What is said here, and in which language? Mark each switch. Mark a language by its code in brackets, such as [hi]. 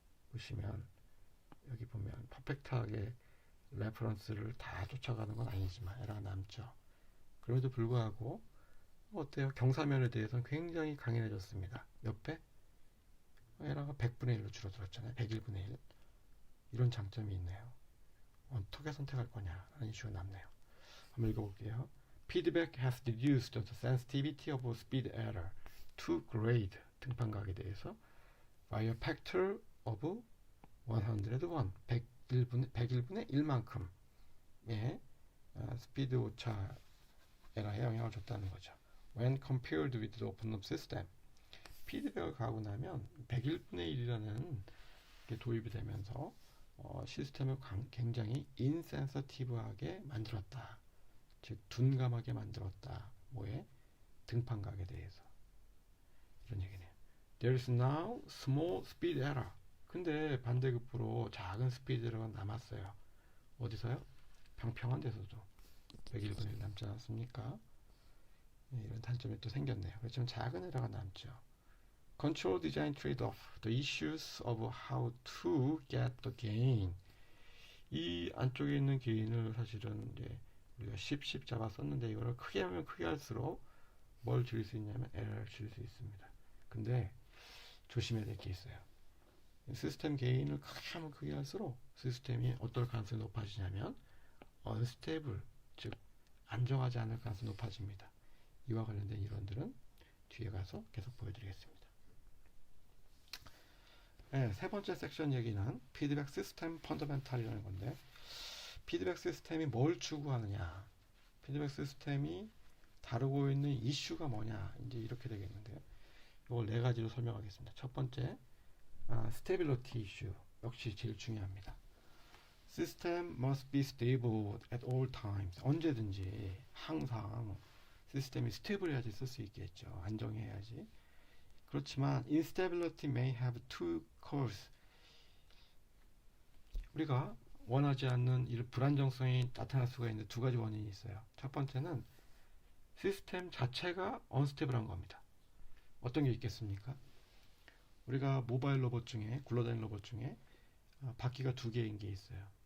[ko] 보시면 여기 보면 퍼펙트하게 레퍼런스를 다 쫓아가는 건 아니지만 에러가 남죠. 그럼에도 불구하고 어때요? 경사면에 대해서는 굉장히 강인해졌습니다. 몇 배? 에러가 100분의 1로 줄어들었잖아요. 101분의 1. 이런 장점이 있네요. 어떻게 선택할 거냐 라는 이슈가 남네요. 한번 읽어볼게요. [en] Feedback has reduced the sensitivity of speed error to grade [ko] 등판각에 대해서 [en] by a factor of 101, [ko] 101분의 1만큼 스피드 오차 에러에 영향을 줬다는 거죠. [en] When compared with the open loop system, [ko] 피드백을 가하고 나면 101분의 1이라는 게 도입이 되면서 시스템을 굉장히 인센서티브하게 만들었다. 즉 둔감하게 만들었다. 뭐에? 등판각에 대해서. 이런 얘기네요. [en] There is now small speed error. [ko] 근데 반대급부로 작은 스피드 에러가 남았어요. 어디서요? 평평한 데서도 101분의 1 남지 않았습니까? 이런 단점이 또 생겼네요. 그렇지만 작은 에러가 남죠. [en] Control design trade-off. The issues of how to get the gain. [ko] 이 안쪽에 있는 게인을 사실은 이제 우리가 10 잡아 썼는데 이거를 크게 하면 크게 할수록 뭘 줄일 수 있냐면 에러를 줄일 수 있습니다. 근데 조심해야 될 게 있어요. 시스템 게인을 크게 하면 크게 할수록 시스템이 어떨 가능성이 높아지냐면 unstable, 즉 안정하지 않을 가능성이 높아집니다. 이와 관련된 이론들은 뒤에 가서 계속 보여드리겠습니다. 세 번째 섹션 얘기는 피드백 시스템 펀더멘탈이라는 건데, 피드백 시스템이 뭘 추구하느냐, 피드백 시스템이 다루고 있는 이슈가 뭐냐, 이제 이렇게 되겠는데요. 이걸 4가지로 설명하겠습니다. 첫 번째, 스테빌리티 이슈, 역시 제일 중요합니다. [en] System must be stable at all times. [ko] 언제든지 항상 시스템이 스테이블해야지 쓸 수 있겠죠. 안정해야지. 그렇지만 [en] instability may have two causes. [ko] 우리가 원하지 않는 이런 불안정성이 나타날 수가 있는 2가지 원인이 있어요. 첫 번째는 시스템 자체가 언스테이블한 겁니다. 어떤 게 있겠습니까? 우리가 모바일 로봇 중에, 굴러다니는 로봇 중에 바퀴가 2개인 게 있어요.